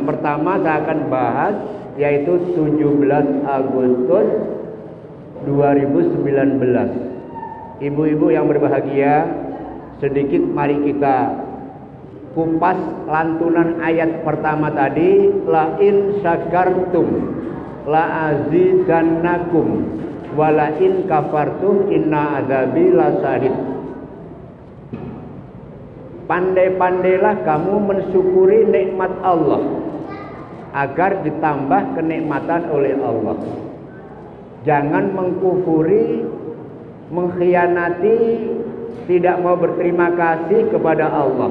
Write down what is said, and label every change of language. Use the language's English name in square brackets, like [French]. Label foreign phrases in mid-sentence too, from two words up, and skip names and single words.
[Indonesian] Pertama saya akan bahas, yaitu 17 Agustus 2019. Ibu-ibu yang berbahagia, sedikit mari kita kupas lantunan ayat pertama tadi, [Arabic] لئن شكرتم لأزيدنكم ولئن كفرتم إن عذابي لشديد. [Indonesian] Pandai-pandailah kamu mensyukuri nikmat Allah agar ditambah kenikmatan oleh Allah. Jangan mengkufuri, mengkhianati, tidak mau berterima kasih kepada Allah.